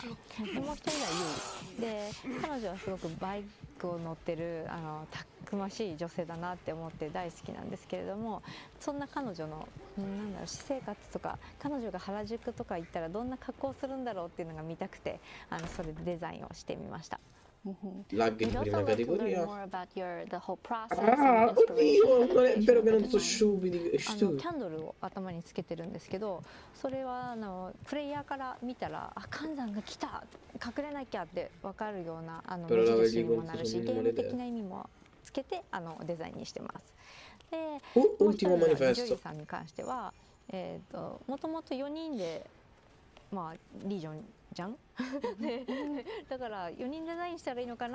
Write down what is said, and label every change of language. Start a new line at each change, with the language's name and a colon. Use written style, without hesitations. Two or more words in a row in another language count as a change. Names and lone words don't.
Japanese: でもう一人はユイで、彼女はすごくバイクを乗ってるたくましい女性だなって思って大好きなんですけれども、そんな彼女の私生活とか、彼女が原宿とか行ったらどんな格好をするんだろうっていうのが見たくて、それでデザインをしてみました。
Italian: Lag di prima categoria.
English: The whole process
Italian: Ah, oddio, non è vero che non sono stupidi.
Japanese: キャンドルを頭につけてるんですけど、それはプレイヤーから見たら、あ、寒山が来た、隠れなきゃって分かるような目印にもなるし、ゲーム的な意味もつけてデザインにしてます。で、もう一人のジョリーさんに関しては、もともと4人で、まあリージョンじゃんだから4人デザインしたらいいのか